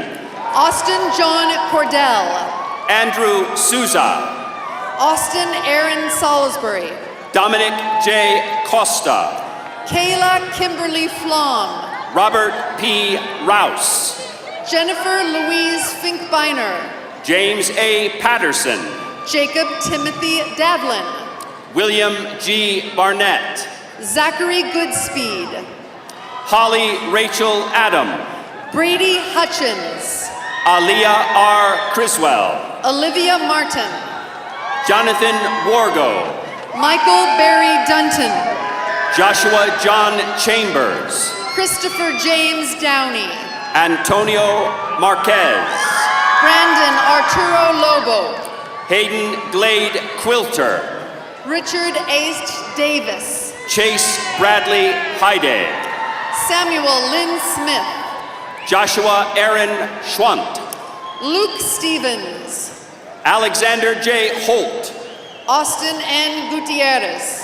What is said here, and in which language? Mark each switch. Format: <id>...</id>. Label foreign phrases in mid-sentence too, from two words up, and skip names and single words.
<en>Austin John Cordell. Andrew Souza. Austin Aaron Salisbury. Dominic J. Costa. Kayla Kimberly Flom. Robert P. Rouse. Jennifer Louise Finkbeiner. James A. Patterson. Jacob Timothy Davlin. William G. Barnett. Zachary Goodspeed. Holly Rachel Adam. Brady Hutchins. Aliyah R. Criswell. Olivia Martin. Jonathan Wargo. Michael Barry Dunton. Joshua John Chambers. Christopher James Downey. Antonio Marquez. Brandon Arturo Lobo. Hayden Glade Quilter. Richard Ace Davis. Chase Bradley Hyde. Samuel Lynn Smith. Joshua Aaron Schwant. Luke Stevens. Alexander J. Holt. Austin N. Gutierrez.</en>